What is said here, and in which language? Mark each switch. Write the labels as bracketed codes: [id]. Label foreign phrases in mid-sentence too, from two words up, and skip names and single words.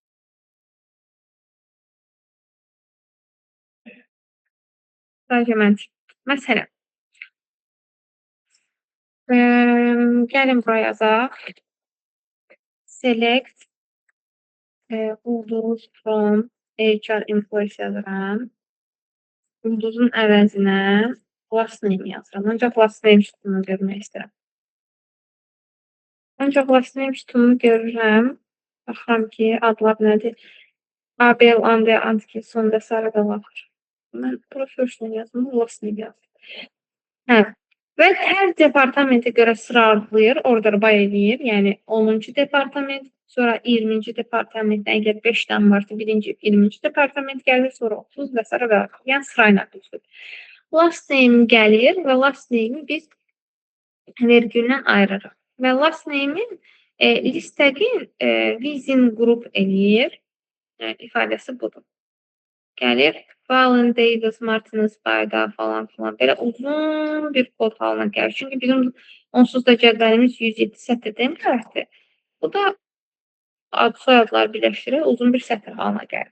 [az] Sadəcə məntiq. Məsələn, gəlin buraya yazaq. Select ulduz [en] from HR employees [az] yazıram. Ulduzun əvəzinə [en] last name [az] yazıram. Ancaq [en] last name [az] sütununu görmək istəyirəm. Ancaq [en] last name [az] sütununu görürəm. Baxıram ki, adlar nədir? ABL, AND, ANTKI, son və s. da var. Mən bura [en] first name [az] yazdım, [en] last name [az] yazdım. Hə. Və hər departamentə görə sıralayır, [en] order by [az] eləyir. Yəni 10-cu departament, sonra 20-ci departamentdən əgər 5 dənə varsa, birinci 20-ci departament gəlir, sonra 30 və s. və s. Yəni sırayla düzdür. [en] Last name [az] gəlir və [en] last name'i [az] biz vergüldən ayırırıq. Və [en] last name'in [az] listəqin [en] within group [az] eləyir. İfadəsi budur. Gəlir, Fallon, Davis, Martinez, Bayda falan filan. Belə uzun bir kod halına gəlir. Çünki bizim onsuz da cədvəlimiz 107 sətirdən ibarətdir. Bu da ad soyadlar birləşdirib uzun bir sətr halına gəlir.